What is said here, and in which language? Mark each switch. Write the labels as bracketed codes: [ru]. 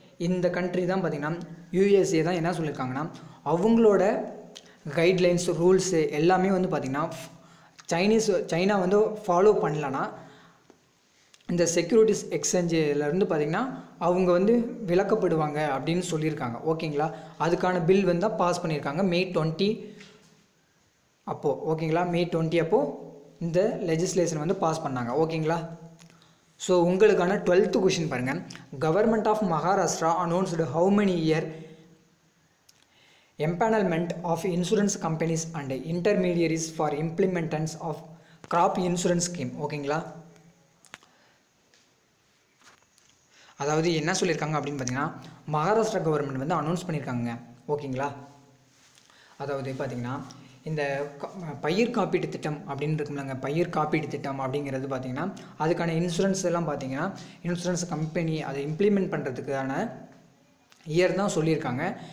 [ta] இந்த கண்ட்ரி தான் பார்த்திங்கன்னா யூஎஸ்ஏ தான் என்ன சொல்லியிருக்காங்கன்னா அவங்களோட கைட்லைன்ஸ் ரூல்ஸு எல்லாமே வந்து பார்த்திங்கன்னா சைனா வந்து ஃபாலோ பண்ணலன்னா இந்த செக்யூரிட்டிஸ் எக்ஸ்சேஞ்சிலேருந்து பார்த்திங்கன்னா அவங்க வந்து விலக்கப்படுவாங்க அப்படின்னு சொல்லியிருக்காங்க. ஓகேங்களா, அதுக்கான பில் வந்து பாஸ் பண்ணியிருக்காங்க May 20 அப்போது. ஓகேங்களா, May 20 அப்போது இந்த லெஜிஸ்லேஷன் வந்து பாஸ் பண்ணாங்க. ஓகேங்களா, ஸோ உங்களுக்கான 12th கொஷின் பாருங்கள். [en] Government of Maharashtra announced how many year empanelment of insurance companies and intermediaries for implementance of crop insurance scheme. [ta] ஓகேங்களா, அதாவது என்ன சொல்லியிருக்காங்க அப்படின்னு பார்த்தீங்கன்னா மகாராஷ்டிரா கவர்மெண்ட் வந்து அனௌன்ஸ் பண்ணியிருக்காங்க. ஓகேங்களா, அதாவது பார்த்திங்கன்னா இந்த பயிர் காப்பீட்டு திட்டம் அப்படின்னு இருக்கும்லங்க, பயிர் காப்பீட்டு திட்டம் அப்படிங்கிறது பார்த்திங்கன்னா அதுக்கான இன்சூரன்ஸ் எல்லாம் பார்த்திங்கன்னா இன்சூரன்ஸ் கம்பெனி அதை இம்ப்ளிமெண்ட் பண்ணுறதுக்கான இயர் தான் சொல்லியிருக்காங்க.